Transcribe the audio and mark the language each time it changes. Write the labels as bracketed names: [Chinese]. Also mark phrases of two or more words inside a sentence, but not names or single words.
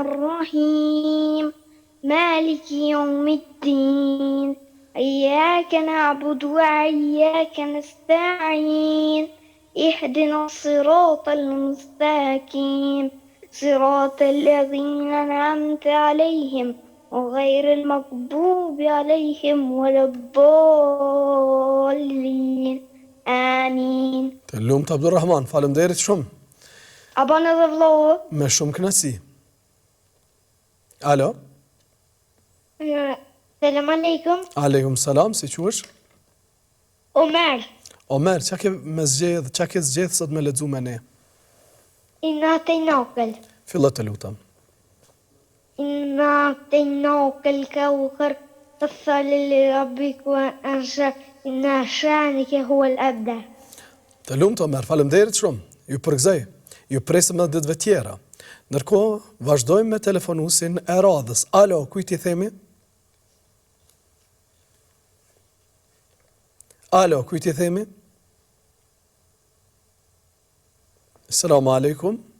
[Arabic] الرحيم مالك يوم الدين إياك نعبد وإياك نستعين اهدنا الصراط المستقيم صراط الذين أنعمت عليهم وغير المغضوب عليهم ولا الضالين آمين. [Albanian] Të lumt Abdurrahman, faleminderit shumë. أبانا edhe vllohë. Me shumë kënaqësi. Alo? [Arabic] سلام عليكم. عليكم السلام, [Albanian] si quhesh? Omer. Omer, qa ke zgjedh sot me lexu me ne? [Arabic] Inna أعطيناك [Albanian] Fillo të lutem. [Arabic] إنا أعطيناك الكوثر فصل لربك وأنشر إن شانك هو الأبتر. [Albanian] Të lumt Omer, faleminderit shumë. Ju përgëzoj. Ju presim edhe ditëve tjera. Ndërkohë, vazhdojmë me telefonusin e radhës. Alo, kujt i themi? Alo, kujt i themi? [Arabic] السلام عليكم.